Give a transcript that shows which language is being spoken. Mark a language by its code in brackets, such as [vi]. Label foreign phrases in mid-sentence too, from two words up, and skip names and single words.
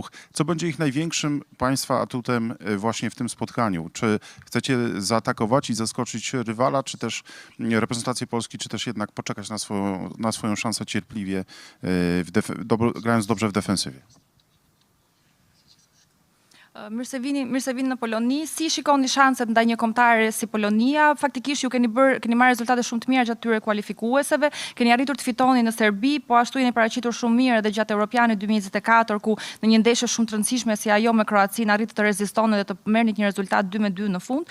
[pl] Co będzie ich największym państwa atutem właśnie w tym spotkaniu? Czy chcecie zaatakować i zaskoczyć rywala, czy też reprezentację Polski, czy też jednak poczekać na swoją szansę cierpliwie, grając dobrze w defensywie? [sq] Mirë se vini në Poloni. Si shikoni shanset ndaj një kombëtare si Polonia? Faktikisht ju keni marrë rezultate shumë të mira gjatë tyre kualifikueseve, keni arritur të fitoni në Serbi, po ashtu jeni paraqitur shumë mirë edhe gjatë Europianit 2024, ku në një ndeshje shumë të rëndësishme si ajo me Kroacinë arritët të rezistoni dhe të merrni një rezultat 2-2 në fund.